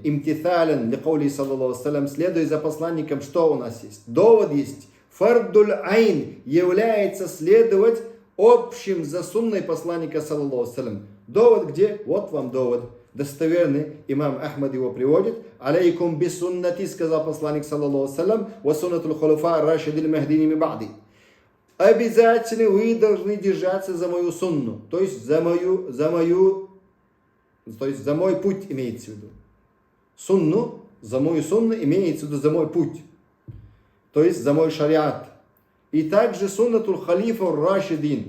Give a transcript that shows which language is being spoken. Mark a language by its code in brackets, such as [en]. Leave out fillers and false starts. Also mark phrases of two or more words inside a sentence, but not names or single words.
[ar] امتثالا لقوله صلى الله عليه, [ru] следуя за посланником, что у нас есть? Довод есть. [ar] فرض العين [ru] является следовать общим за сунной посланника, [ar] صلى الله عليه. [ru] Довод где? Вот вам довод. Достоверный имам Ахмад его приводит. [ar] عليكم بسنتي, [ru] сказал посланник, [ar] صلى الله عليه, وسنة الخلفاء الراشدين المهديين من بعدي. [ru] Обязательно вы должны держаться за мою сунну, то есть за мой путь имеется в виду. Сунну, за мою сунну имеется в виду за мой путь. То есть за мой шариат. И также [ar] سنة الخلفاء الراشدين.